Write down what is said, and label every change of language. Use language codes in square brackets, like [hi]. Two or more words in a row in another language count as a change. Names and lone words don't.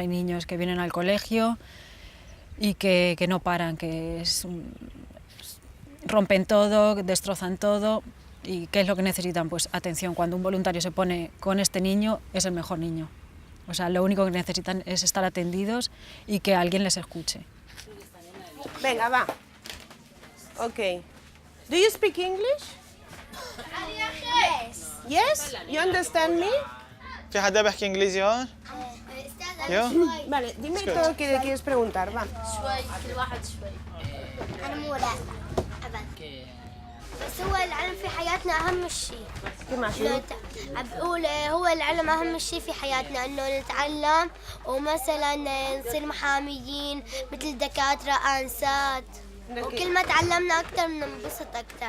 [es] Hay niños que vienen al colegio y que no paran, que rompen todo, destrozan todo. ¿Y qué es lo que necesitan? Pues atención, cuando un voluntario se pone con este niño, es el mejor niño. O sea, lo único que necesitan es estar atendidos y que alguien les escuche. Venga, va. [en] Okay. Do you speak English? Yes. Yes? You understand me? [ar] في حدا بيحكي انجليزي هون؟ [es] Vale, dime todo lo que le quieres preguntar, va. [ar] شوي كل واحد شوي. أنا مو راسة أبد. بس هو العلم في حياتنا أهم شيء. بقول هو العلم أهم شيء في حياتنا، إنه نتعلم ومثلا نصير محاميين مثل دكاترة أنسات، وكل ما تعلمنا أكثر بننبسط أكثر.